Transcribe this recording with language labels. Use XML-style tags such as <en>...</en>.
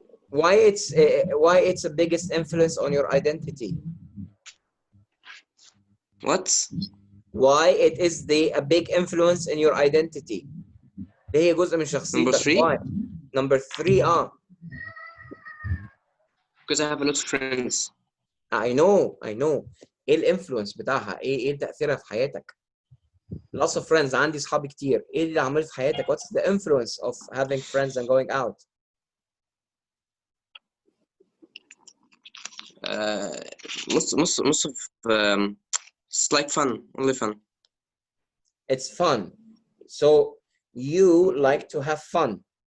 <en>Why it's the biggest influence on your identity? What? Why it is a big influence in your identity?</en> <ar>ده هي جزء من شخصيتك.</ar> <en>Number 3? Why? Number 3 Because I have a lot of friends. I know.</en> <ar>ايه الانفلونس بتاعها؟ ايه تأثيرها في حياتك؟</ar> <en>Lots of friends.</en> <ar>عندي صحابي كتير. ايه اللي عملته في حياتك؟</ar> <en>What's the influence of having friends and going out? Most of it's like fun, only fun. It's fun. So you like to have fun.</en>